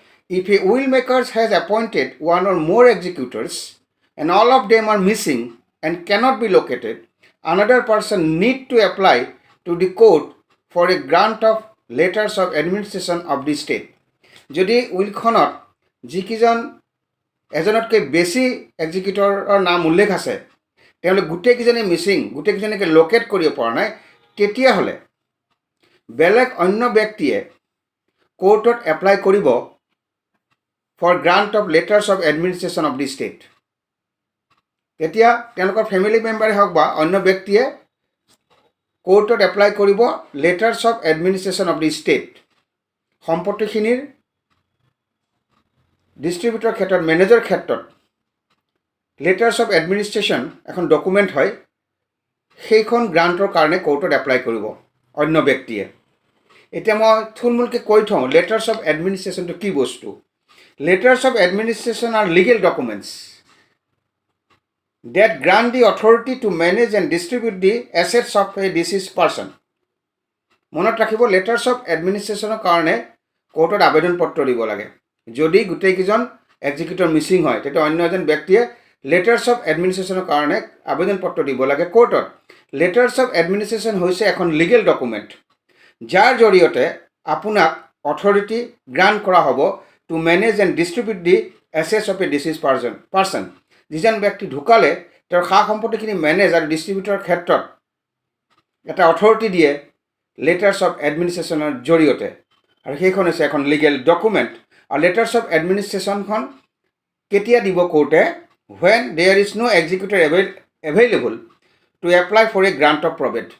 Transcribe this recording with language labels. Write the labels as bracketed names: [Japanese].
[English] If a will maker has appointed one or more executors and all of them are missing and cannot be located, another person need to apply to the court for a grant of letters of administration of the state. [Assamese] যদি উইলখনত যিকেইজন এজনতকৈ বেছি এক্সিকিউটৰৰ নাম উল্লেখ আছে তেওঁলোক গোটেইকেইজনে Mising, গোটেইকেইজনকে locate কৰিব পৰা নাই, তেতিয়াহ'লে বেলেগ অন্য ব্যক্তিয়ে কোৰ্টত এপ্লাই কৰিব [English] For grant of letters of administration of the state. [Assamese] তেতিয়া তেওঁলোকৰ ফেমিলি মেম্বাৰে হওক বা অন্য ব্যক্তিয়ে কোৰ্টত এপ্লাই কৰিব letters of administration of the state. সম্পত্তিখিনিৰ distributor ক্ষেত্ৰত, মেনেজৰ ক্ষেত্ৰত লেটাৰ্ছ অফ এডমিনিষ্ট্ৰেশ্যন এখন ডকুমেণ্ট হয়, সেইখন গ্ৰাণ্টৰ কাৰণে কোৰ্টত এপ্লাই কৰিব অন্য ব্যক্তিয়ে। এতিয়া মই থুলমূলকৈ কৈ থওঁ লেটাৰ্ছ অফ এডমিনিষ্ট্ৰেশ্যনটো কি বস্তু। [English] Letters of administration আৰ legal documents that grant the authority to manage and distribute the assets of a deceased person. [Assamese] মনত ৰাখিব লেটাৰ্ছ অফ এডমিনিষ্ট্ৰেশ্যনৰ কাৰণে কোৰ্টত আবেদন পত্ৰ দিব লাগে। যদি গোটেইকেইজন এক্সিকিউটৰ মিচিং হয় তেতিয়া অন্য এজন ব্যক্তিয়ে লেটাৰ্ছ অফ এডমিনিষ্ট্ৰেশ্যনৰ কাৰণে আবেদন পত্ৰ দিব লাগে কোৰ্টত। লেটাৰ্ছ অফ এডমিনিষ্ট্ৰেশ্যন হৈছে এখন লিগেল ডকুমেণ্ট, যাৰ জৰিয়তে আপোনাক অথৰিটি গ্ৰাণ্ট কৰা হ'ব [English] To manage and distribute the assets of a deceased person. [Assamese] যিজন ব্যক্তি ঢুকালে তেওঁৰ সা সম্পত্তিখিনি মেনেজ আৰু ডিষ্ট্ৰিবিউটৰ ক্ষেত্ৰত এটা অথৰিটি দিয়ে লেটাৰ্ছ অফ এডমিনিষ্ট্ৰেশ্যনৰ জৰিয়তে, আৰু সেইখন হৈছে এখন লিগেল ডকুমেণ্ট। আৰু লেটাৰ্ছ অফ এডমিনিষ্ট্ৰেশ্যনখন কেতিয়া দিব কোৰ্টে? [English] when there is no executor available to apply for a grant of probate।